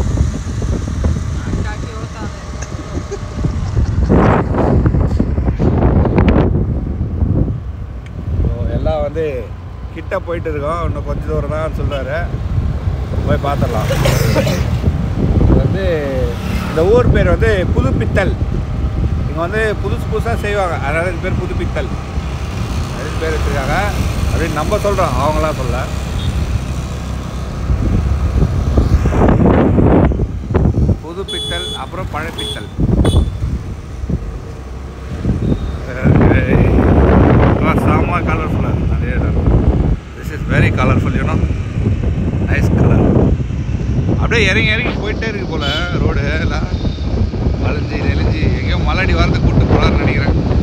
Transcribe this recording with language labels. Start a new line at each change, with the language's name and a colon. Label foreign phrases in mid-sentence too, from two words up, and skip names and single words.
Hindi: क्या होता है?
Tamil: எல்லாம் வந்து கிட்ட போயிட்டு இருக்கோம். இன்னும் கொஞ்சம் தூரம் தான் சொல்றாரு. போய் பார்த்துடலாம். வந்து இந்த ஊர் பேர் வந்து புதுப்பித்தல். இங்கே வந்து புதுசு புதுசாக செய்வாங்க, அதனால இது பேர் புதுப்பித்தல் அப்படின்னு பேர் வச்சுருக்காங்க. அப்படின்னு நம்ம சொல்கிறோம், அவங்களாம் சொல்ல. புதுப்பித்தல் அப்புறம் பழப்பித்தல். செம்ம கலர்ஃபுல்லாக நிறைய இடம்.
English: this is very colorful, you know, nice color.
Tamil: அப்படியே இறங்கி இறங்கி போயிட்டே இருக்கு போல் ரோடு. எல்லாம் வளைஞ்சி நெளிஞ்சி எங்கேயோ மலடி வாரத்தை கூப்பிட்டு போகலான்னு நினைக்கிறேன்.